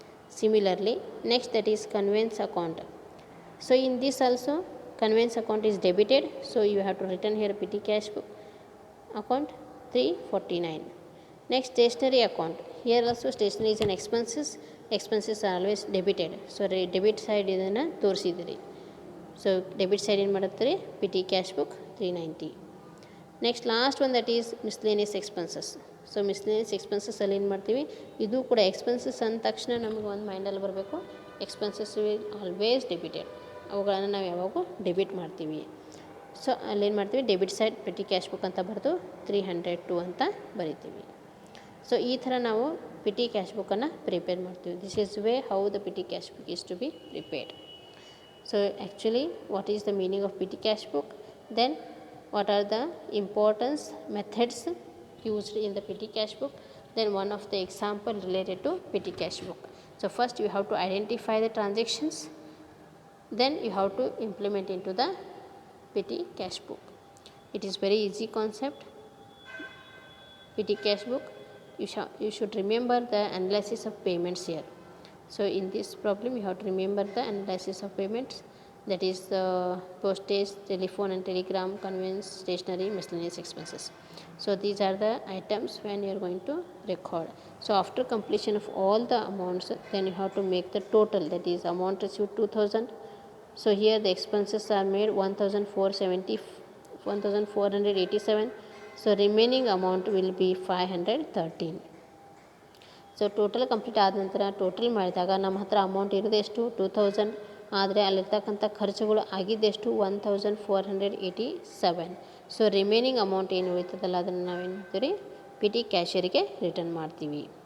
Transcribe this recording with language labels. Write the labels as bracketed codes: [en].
[en] Similarly, next that is conveyance account. So in this also conveyance account is debited, so you have to return here petty cash book account 349. Next stationery account. Here also stationery is an expenses. Expenses are always debited, so debit side [kn] ಇದನ್ನು ತೋರಿಸಿದಿರಿ. So debit side ಏನು ಮಾಡುತ್ತಾರೆ, PT cash book 390. Next last one that is miscellaneous expenses. So miscellaneous ಎಕ್ಸ್ಪೆನ್ಸಸ್ಸಲ್ಲಿ ಏನು ಮಾಡ್ತೀವಿ, ಇದು ಕೂಡ expenses ಅಂದ ತಕ್ಷಣ ನಮಗೆ ಒಂದು ಮೈಂಡಲ್ಲಿ ಬರಬೇಕು, [en] expenses will always debited, [kn] ಅವುಗಳನ್ನು ನಾವು ಯಾವಾಗೂ ಡೆಬಿಟ್ ಮಾಡ್ತೀವಿ. ಸೊ ಅಲ್ಲೇನು ಮಾಡ್ತೀವಿ, debit side PT cash book ಅಂತ ಬರೆದು 302 ಅಂತ ಬರಿತೀವಿ. ಸೊ ಈ ಥರ ನಾವು ಪಿಟಿ ಕ್ಯಾಶ್ ಬುಕ್ಕನ್ನು ಪ್ರಿಪೇರ್ ಮಾಡ್ತೀವಿ. [en] This is way how the petty cash book is to be prepared. So actually what is the meaning of petty cash book, then what are the importance methods used in the petty cash book, then one of the example related to petty cash book. So first you have to identify the transactions, then you have to implement into the petty cash book. It is very easy concept. Petty cash book, you should remember the analysis of payments here. So in this problem you have to remember the analysis of payments, that is the postage, telephone and telegram, conveyance, stationery, miscellaneous expenses. So these are the items when you are going to record. So after completion of all the amounts, then you have to make the total, that is amount received 2000. So here the expenses are made 1487. So remaining amount will be 513. [kn] So total complete ಆದ ನಂತರ total ಮಾಡಿದಾಗ ನಮ್ಮ ಹತ್ರ amount ಇರೋದು ಎಷ್ಟು 2000, ಆದರೆ ಅಲ್ಲಿರ್ತಕ್ಕಂಥ ಖರ್ಚುಗಳು ಆಗಿದ್ದೆಷ್ಟು 1487. So remaining amount ಏನು ಉಳಿತದಲ್ಲ ಅದನ್ನು ನಾವೇನು ಮಾಡ್ತೀವಿ ಪಿ ಟಿ ಕ್ಯಾಶಿಯರಿಗೆ ರಿಟರ್ನ್ ಮಾಡ್ತೀವಿ.